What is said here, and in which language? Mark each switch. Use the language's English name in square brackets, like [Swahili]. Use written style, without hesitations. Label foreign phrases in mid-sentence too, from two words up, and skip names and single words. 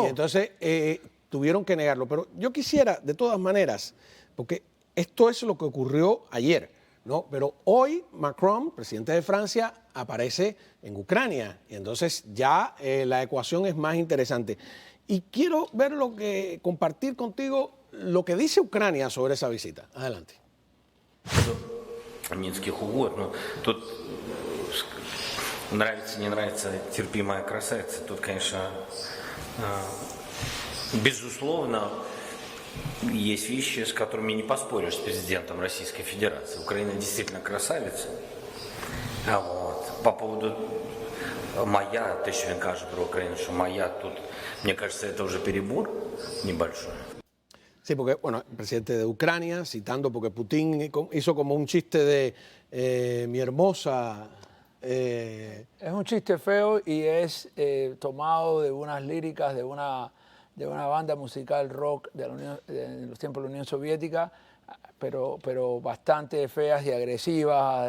[Spanish] Y entonces tuvieron que negarlo. Pero yo quisiera, de todas maneras, porque esto es lo que ocurrió ayer, ¿no? Pero hoy Macron, presidente de Francia, aparece en Ucrania. Y entonces ya la ecuación es más interesante. Y quiero compartir contigo lo que dice Ucrania sobre esa visita. Adelante. [Russian] Минских угод, но тут нравится, не нравится, терпимая красавица. Тут, конечно, безусловно, есть вещи, с которыми не поспоришь с президентом Российской Федерации. Украина действительно красавица. А вот по поводу моя, [Ukrainian] те, що він каже про Україну, що моя тут, [Russian] мне кажется, это уже перебор небольшой. [Spanish] Sí, porque, bueno, el presidente de Ucrania, citando, porque Putin hizo como un chiste de mi hermosa. Es un chiste feo y es tomado de unas líricas de una banda musical rock de los tiempos de la Unión Soviética, pero bastante feas y agresivas.